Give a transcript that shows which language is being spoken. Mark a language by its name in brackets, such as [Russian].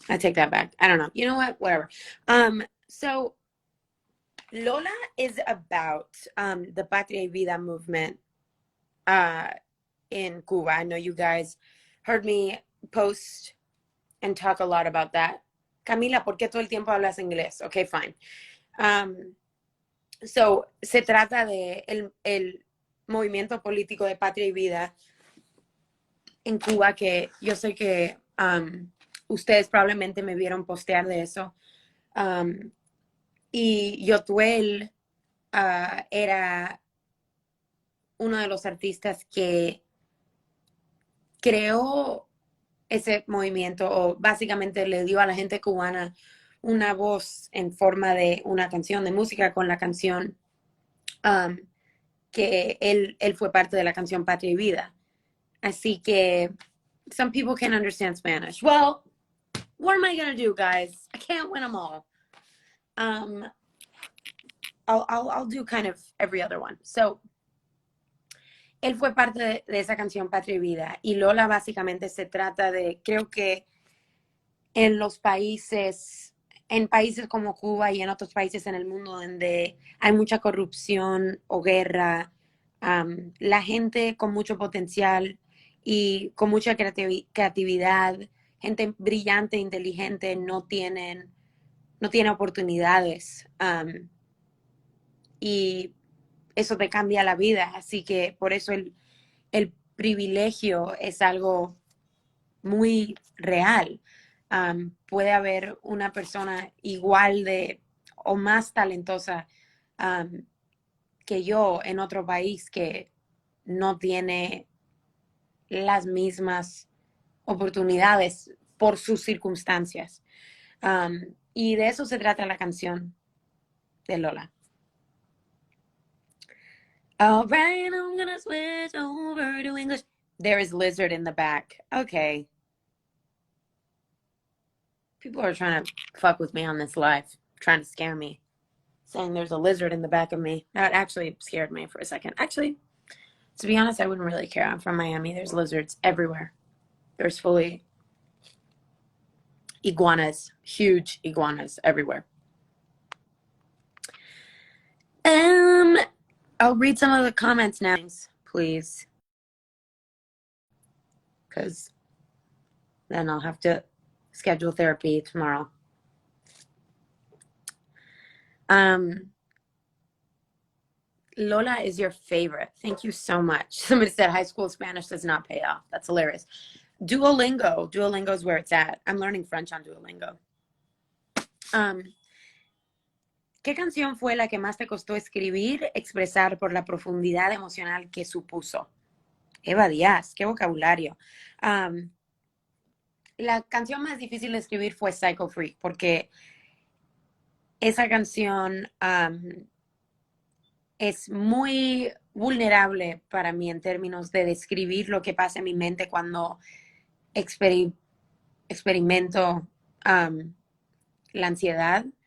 [English] I take that back. I don't know. You know what? Whatever. So Lola is about the Patria y Vida movement in Cuba. I know you guys heard me post and talk a lot about that. [Spanish] Camila, ¿por qué todo el tiempo hablas inglés? [English] Okay, fine. [Spanish] So, se trata de el movimiento político de Patria y Vida en Cuba, que yo sé que ustedes probablemente me vieron postear de eso. Y Yotuel era uno de los artistas que creó ese movimiento, o básicamente le dio a la gente cubana una voz en forma de una canción de música con la canción que él fue parte de la canción Patria y Vida. Así que [English] some people can understand Spanish. Well, what am I going to do, guys? I can't win them all. I'll do kind of every other one. [Spanish] So, él fue parte de esa canción Patria y Vida. Y Lola básicamente se trata de, creo que en países como Cuba y en otros países en el mundo donde hay mucha corrupción o guerra, la gente con mucho potencial y con mucha creatividad, gente brillante, inteligente, no tiene oportunidades. Y eso te cambia la vida. Así que por eso el privilegio es algo muy real. Puede haber una persona igual de o más talentosa que yo en otro país que no tiene las mismas oportunidades por sus circunstancias. Y de eso se trata la canción de Lola. [English] All right, I'm gonna switch over to English. There is lizard in the back. Okay. People are trying to fuck with me on this live, trying to scare me, saying there's a lizard in the back of me. That actually scared me for a second. Actually, to be honest, I wouldn't really care. I'm from Miami. There's lizards everywhere. There's fully iguanas, huge iguanas everywhere. I'll read some of the comments now, please, because then I'll have to schedule therapy tomorrow. Lola is your favorite. Thank you so much. Somebody said high school Spanish does not pay off. That's hilarious. Duolingo. Duolingo is where it's at. I'm learning French on Duolingo. [Spanish] ¿Qué canción fue la que más te costó escribir, expresar por la profundidad emocional que supuso? Eva Díaz, qué vocabulario. La canción más difícil de escribir fue Psycho Freak, porque esa canción es muy vulnerable para mí en términos de describir lo que pasa en mi mente cuando experimento la ansiedad.